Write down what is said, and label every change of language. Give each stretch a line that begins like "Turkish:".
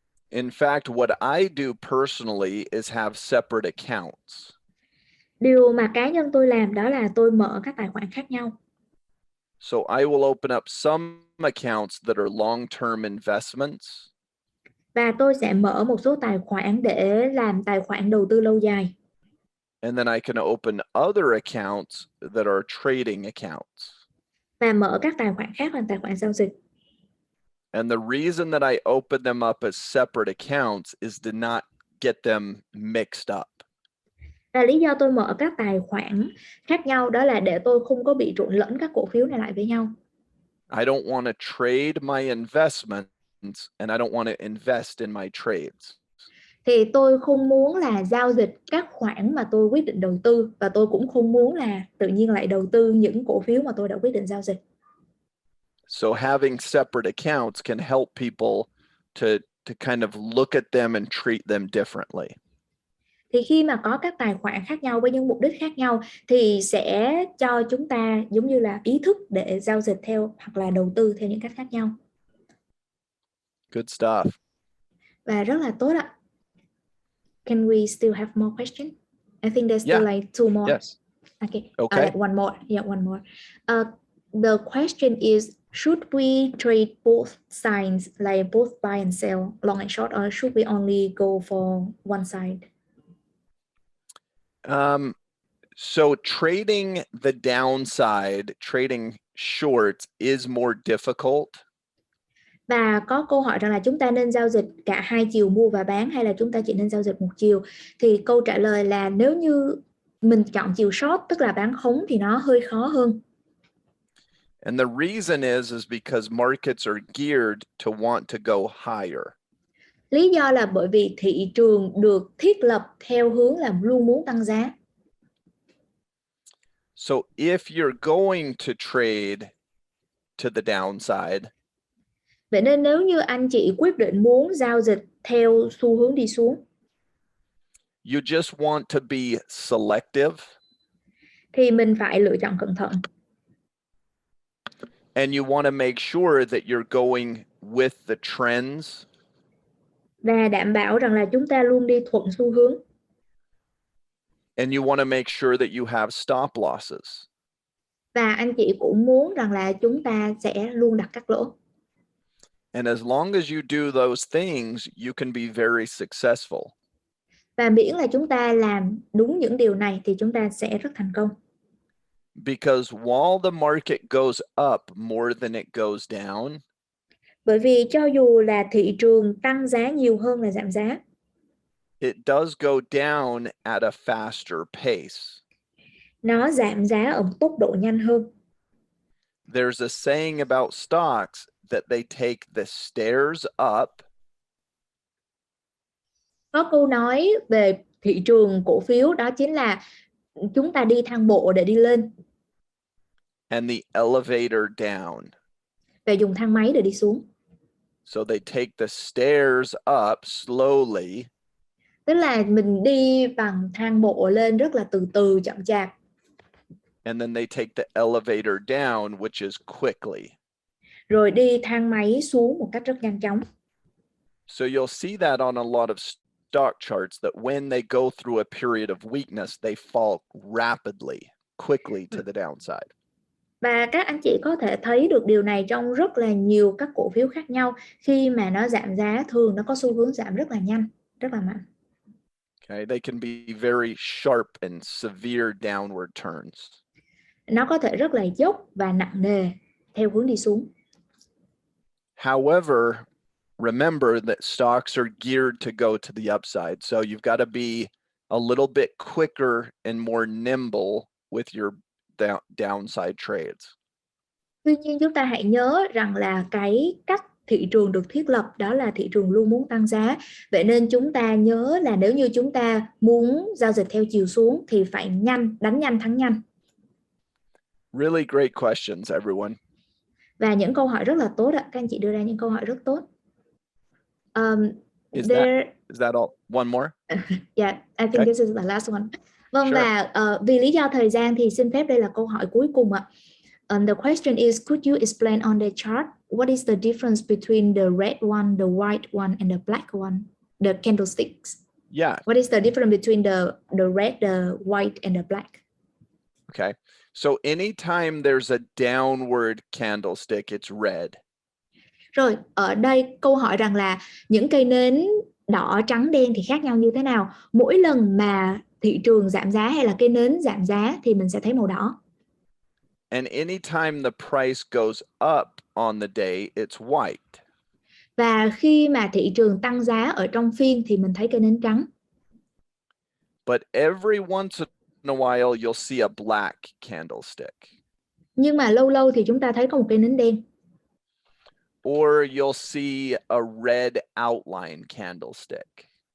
English: In fact, what I do personally is have separate accounts.
Vietnamese: Điều mà cá nhân tôi làm đó là tôi mở các tài khoản khác nhau.
English: So I will open up some accounts that are long-term investments.
Vietnamese: Và tôi sẽ mở một số tài khoản để làm tài khoản đầu tư lâu dài.
English: And then I can open other accounts that are trading accounts.
Vietnamese: Và mở các tài khoản khác là tài khoản giao dịch.
English: And the reason that I open them up as separate accounts is to not get them mixed up.
Vietnamese: Và lý do tôi mở các tài khoản khác nhau đó là để tôi không có bị trộn lẫn các cổ phiếu này lại với nhau.
English: I don't want to trade my investments and I don't want to invest in my trades.
Vietnamese: Thì tôi không muốn là giao dịch các khoản mà tôi quyết định đầu tư và tôi cũng không muốn là tự nhiên lại đầu tư những cổ phiếu mà tôi đã quyết định giao dịch.
English: So having separate accounts can help people to kind of look at them and treat them differently.
Vietnamese: Thì khi mà có các tài khoản khác nhau với những mục đích khác nhau thì sẽ cho chúng ta giống như là ý thức để giao dịch theo hoặc là đầu tư theo những cách khác nhau.
English: Good stuff.
Vietnamese: Và rất là tốt ạ.
English: Can we still have more questions? I think there's still like two more. Yes. Okay. Okay. One more. Yeah, one more. The question is, should we trade both sides, like both buy and sell, long and short, or should we only go for one side? So trading the downside, trading shorts is more difficult.
Vietnamese: Và có câu hỏi rằng là chúng ta nên giao dịch cả hai chiều mua và bán hay là chúng ta chỉ nên giao dịch một chiều. Thì câu trả lời là nếu như mình chọn chiều short, tức là bán khống, thì nó hơi khó hơn.
English: And the reason is because markets are geared to want to go higher.
Vietnamese: Lý do là bởi vì thị trường được thiết lập theo hướng là luôn muốn tăng giá.
English: So if you're going to trade to the downside,
Vietnamese: vậy nên nếu như anh chị quyết định muốn giao dịch theo xu hướng đi xuống,
English: you just want to be selective
Vietnamese: thì mình phải lựa chọn cẩn thận.
English: and you want to make sure that you're going with the trends.
Vietnamese: Và đảm bảo rằng là chúng ta luôn đi thuận xu hướng.
English: And you want to make sure that you have stop losses.
Vietnamese: Và anh chị cũng muốn rằng là chúng ta sẽ luôn đặt cắt lỗ.
English: And as long as you do those things, you can be very successful.
Vietnamese: Và miễn là chúng ta làm đúng những điều này thì chúng ta sẽ rất thành công.
English: Because while the market goes up more than it goes down,
Vietnamese: bởi vì cho dù là thị trường tăng giá nhiều hơn là giảm giá,
English: it does go down at a faster pace.
Vietnamese: nó giảm giá ở một tốc độ nhanh hơn.
English: There's a saying about stocks that they take the stairs up.
Vietnamese: Có câu nói về thị trường cổ phiếu, đó chính là chúng ta đi thang bộ để đi lên
English: And the elevator down.
Vietnamese: và dùng thang máy để đi xuống.
English: So they take the stairs up slowly.
Vietnamese: Tức là mình đi bằng thang bộ lên rất là từ từ, chậm chạp.
English: And then they take the elevator down, which is quickly.
Vietnamese: Rồi đi thang máy xuống một cách rất nhanh chóng.
English: So you'll see that on a lot of stock charts, that when they go through a period of weakness, they fall rapidly, quickly to the downside.
Vietnamese: Và các anh chị có thể thấy được điều này trong rất là nhiều các cổ phiếu khác nhau. Khi mà nó giảm giá, thường nó có xu hướng giảm rất là nhanh, rất là mạnh.
English: Okay, they can be very sharp and severe downward turns.
Vietnamese: Nó có thể rất là dốc và nặng nề theo hướng đi xuống.
English: However, remember that stocks are geared to go to the upside. So you've got to be a little bit quicker and more nimble with your downside trades.
Vietnamese: Tuy nhiên chúng ta hãy nhớ rằng là cái cách thị trường được thiết lập đó là thị trường luôn muốn tăng giá. Vậy nên chúng ta nhớ là nếu như chúng ta muốn giao dịch theo chiều xuống thì phải nhanh, đánh nhanh thắng nhanh.
English: Really great questions, everyone.
Vietnamese: Và những câu hỏi rất là tốt ạ. Các anh chị đưa ra những câu hỏi rất tốt.
English: Is that all? One more? Yeah, I think this is the last one.
Vietnamese: Vâng,
English: Sure.
Vietnamese: và vì lý do thời gian thì xin phép đây là câu hỏi cuối cùng ạ.
English: The question is, could you explain on the chart what is the difference between the red one, the white one, and the black one, the candlesticks? Yeah. What is the difference between the red, the white, and the black? Okay. So anytime there's a downward candlestick, it's red.
Vietnamese: Rồi, ở đây câu hỏi rằng là những cây nến đỏ, trắng, đen thì khác nhau như thế nào? Mỗi lần mà thị trường giảm giá hay là cây nến giảm giá thì mình sẽ thấy màu đỏ.
English: And anytime the price goes up on the day, it's white.
Vietnamese: Và khi mà thị trường tăng giá ở trong phiên thì mình thấy cây nến trắng.
English: But every once in a while, you'll see a black candlestick.
Vietnamese: Nhưng mà lâu lâu thì chúng ta thấy có một cây nến đen.
English: Or you'll see a red outline candlestick.